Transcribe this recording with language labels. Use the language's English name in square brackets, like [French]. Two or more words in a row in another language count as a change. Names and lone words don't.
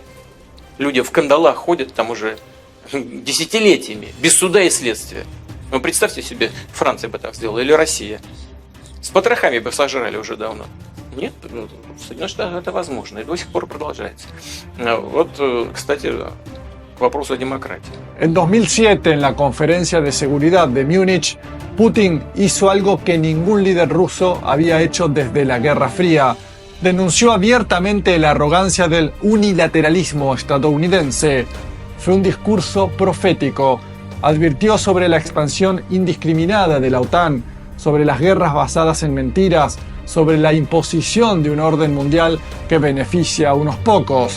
[Russian] Люди в кандалах ходят там уже десятилетиями, без суда и следствия. Ну, представьте себе, Франция бы так сделала, или Россия. С потрохами бы сожрали уже давно. Нет, в Соединенных Штатах это возможно и до сих пор продолжается. Вот, кстати, к вопросу о демократии. [Spanish] En 2007, en la conferencia de seguridad de Múnich, Putin hizo algo que ningún líder ruso había hecho desde la Guerra Fría. Denunció abiertamente la arrogancia del unilateralismo estadounidense. Fue un discurso profético. Advirtió sobre la expansión indiscriminada de la OTAN, sobre las guerras basadas en mentiras, sobre la imposición de un orden mundial que beneficia a unos pocos.